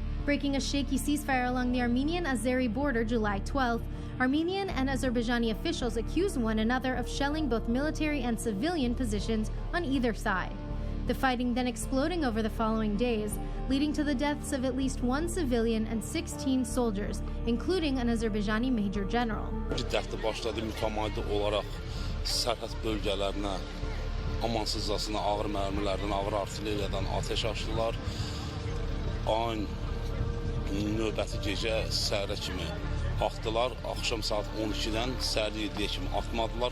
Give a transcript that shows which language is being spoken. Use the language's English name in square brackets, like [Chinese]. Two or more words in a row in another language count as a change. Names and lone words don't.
[English] Breaking a shaky ceasefire along the Armenian-Azeri border July 12th, Armenian and Azerbaijani officials accused one another of shelling both military and civilian positions on either side. The fighting then exploding over the following days, leading to the deaths of at least one civilian and 16 soldiers, including an Azerbaijani major general. [Azerbaijani] Sərhəd bölgələrinə amansızcasına ağır mərmilərdən, ağır artilleriyadan ateş açdılar. Ayın növbəti gecə səhərə kimi atdılar. Axşam saat 12-dən səhər 7-yə kimi atmadılar.